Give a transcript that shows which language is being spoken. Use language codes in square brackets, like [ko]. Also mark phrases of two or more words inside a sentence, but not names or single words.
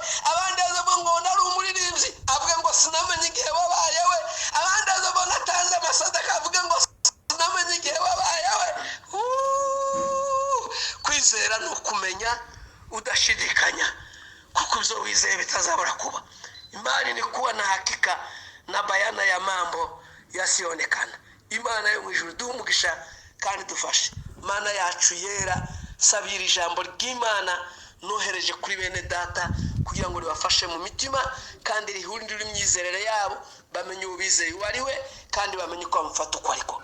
[rw] Abandi bazavuga ngo nari umuririmbyi avuga ngo sinamenye igihe wabaye we. Abandi bazavuga ngo natanze amasadaka avuga ngo sinamenye igihe wabaye we. Kwizera ni ukumenya udashidikanya, kuko ibyo wizeye bitazabura kuba. [sw] Imani ni kuwa na hakika na bayana ya mambo yasionekana. [rw] Imana yo mu ijuru duhe umugisha kandi dufashe. Mana yacu yera, sabira ijambo ry'Imana nohereje kuri bene data kugira ngo ribafashe mu mitima kandi rihundire imyizerere yabo, bamenye ubizeye uwo ari we kandi bamenye uko bamufata uko ariko.